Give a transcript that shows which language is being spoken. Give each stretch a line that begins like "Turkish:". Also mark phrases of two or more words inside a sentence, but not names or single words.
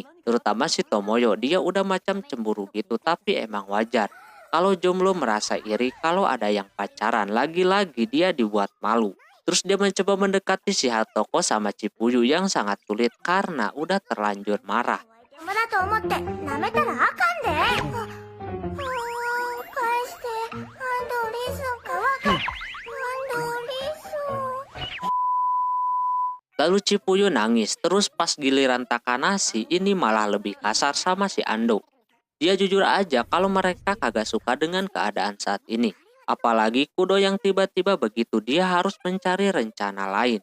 Indonesian: Terutama si Tomoyo, dia udah macam cemburu gitu tapi emang wajar. Kalau jomblo merasa iri kalau ada yang pacaran, lagi-lagi dia dibuat malu. Terus dia mencoba mendekati si Hatoko sama Cipuyu yang sangat sulit karena udah terlanjur marah.
Japanese: 友だと思って舐めたらあかんで。返して。アンドリスンかわか。アンドリスン。
Indonesian: Lalu Cipuyu nangis, terus pas giliran Takanashi ini malah lebih kasar sama si Ando. Dia jujur aja kalau mereka kagak suka dengan keadaan saat ini. Apalagi Kudo yang tiba-tiba begitu, dia harus mencari rencana lain.